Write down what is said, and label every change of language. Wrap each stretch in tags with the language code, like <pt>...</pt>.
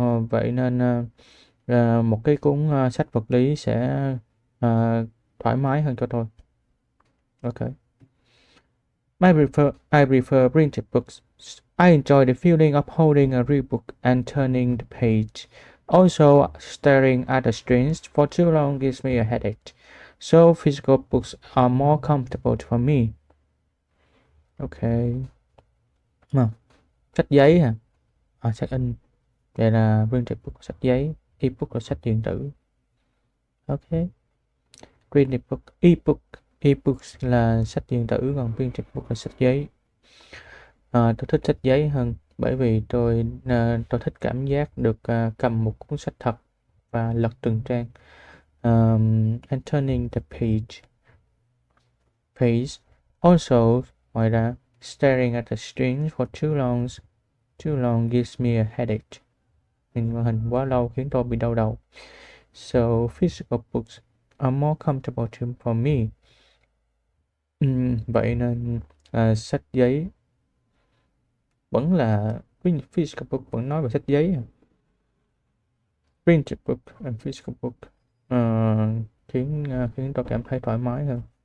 <vi>Vậy nên một cái cuốn sách vật lý sẽ à, thoải mái hơn cho tôi.</vi> <en>Ok. I prefer printed books. I enjoy the feeling of holding a real book and turning the page. Also, staring at the screens for too long gives me a headache. So physical books are more comfortable for me.</en> <vi>Ok. Mà, sách giấy hả? Sách in. Vậy là printed book sách giấy, ebook là sách điện tử. Ok. Printed book, ebooks là sách điện tử, còn printed book là sách giấy. Tôi thích sách giấy hơn bởi vì tôi thích cảm giác được cầm một cuốn sách thật và lật từng trang.</vi> <en>And turning the page. Also,</en> <vi>ngoài ra,</vi> <en>staring at the screen for too long gives me a headache.</en> <vi>Nhìn màn hình quá lâu khiến tôi bị đau đầu.</vi> <en>So physical books are more comfortable for me.</en> <vi>Vậy nên sách giấy vẫn là physical book, vẫn nói về sách giấy.</vi> <en>Printed book and physical book</en> <vi>khiến tôi cảm thấy thoải mái hơn.</vi>